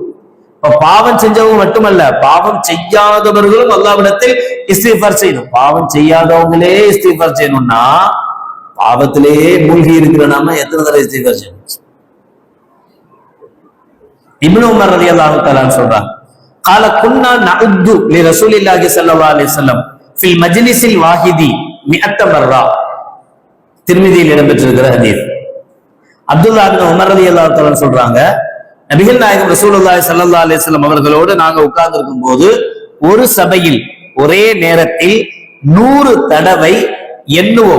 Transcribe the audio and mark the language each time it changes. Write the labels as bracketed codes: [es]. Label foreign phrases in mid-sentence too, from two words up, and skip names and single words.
[ta] பாவம் செஞ்சவங்க மட்டுமல்ல, பாவம் செய்யாதவர்களும் அல்லாஹ்விடத்தில் இஸ்திக்ஃபார் செய்யணும். பாவம் செய்யாதவங்களே இஸ்திக்ஃபார் செய்யணும்னா பாவத்திலேயே மூழ்கி இருக்கிற நாம எத்தனை தடவை இஸ்திக்ஃபார் செய்யணும்? இப்னு உமர் [ar] رضي الله تعالى [ta] சொல்றாங்க, [ar] قال كنا نعد لرسول الله صلى الله عليه وسلم في المجلس الواحد 100 مرة. [ta] திருமிதியில் இடம்பெற்றிருக்கிற ஹதீஸ். அப்துல்லா இப்னு உமர் [ar] رضي الله تعالى [ta] சொல்றாங்க, நபிகள் நாயகம் [ar] رسول الله صلى الله عليه وسلم [ta] அவர்களோடு நாங்க உட்கார்ந்து இருக்கும் போது ஒரு சபையில் ஒரே நேரத்தில் 100 தடவை எண்ணுவோம்.